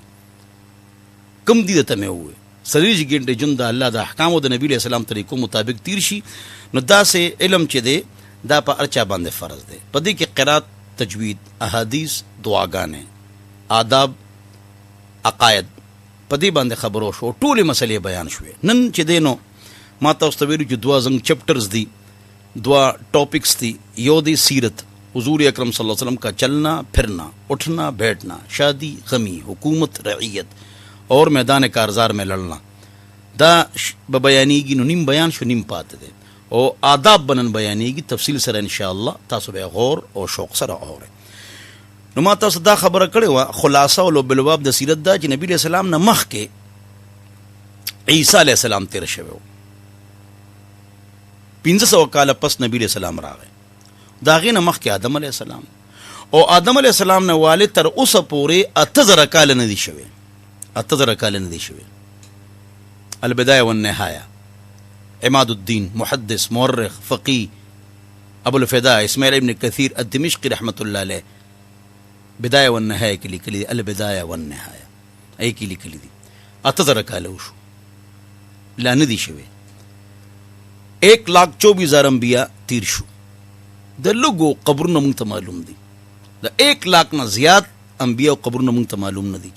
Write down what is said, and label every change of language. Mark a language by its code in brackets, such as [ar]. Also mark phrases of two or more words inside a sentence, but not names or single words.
[ps] کم دي درته مې ووایي 40 ګنټې ژوند د الله د احکامو د نبي علیه السلام طریقو مطابق تیر شي، نو داسې علم چې دی دا په هر چا باندې فرض دی. په دې کې قرات، تجوید، احادیث، دعاګانې، آداب، عقاید، په دې باندې خبرو شو، ټولې مسلې بیان شوې. نن چې دی نو ما تاسو ته ویلو چې 2 زنګ چپټرز دي، 2 ٹاپکس دي. یو دی [ur] سیرت، حضور اکرم صلی اللہ علیہ وسلم کا چلنا پھرنا، اٹھنا بیٹھنا، شادی غمی، حکومت رعیت اور میدان کارزار میں لڑنا. [ps] دا بیانیږي، نو نیم بیان شو، نیم پاتې دی. او آداب بنن بیانیږي تفصیل سره انشاءالله، تاسو به غور او شوق سره اورئ. نو ما تاسو دا خبره کړې وه، خلاصه او لوبالباب د سیرت دا چې نبی علیہ السلام نه مخکې عیسی علیہ السلام تیر شوی و. 1500 کاله پس نبی علیہ السلام راغی. د هغې نه مخکې آدم علیہ السلام، او آدم علیہ السلام نه والد تر اوسه پورې 8000 کاله نه دي شوی. 8000 کاله نه دي شوی. البدایه والنهایه، عماد الدین، محدث، مورخ، فقی ابو الفداء اسماعیل ابن کثیر الدمشقی رحمۃ اللہ علیہ بدایه والنهایه کې لیکلي دي. البدایه والنهایه ای کې لیکلي دي 8000 کاله وشو، لا نه دي شوی. 1,24,000 انبیاء تیر شو. د لږو قبرونه مونږ ته معلوم دي، د 1,00,000 نه زیات انبیاء او قبرونه مونږ ته معلوم نه دي.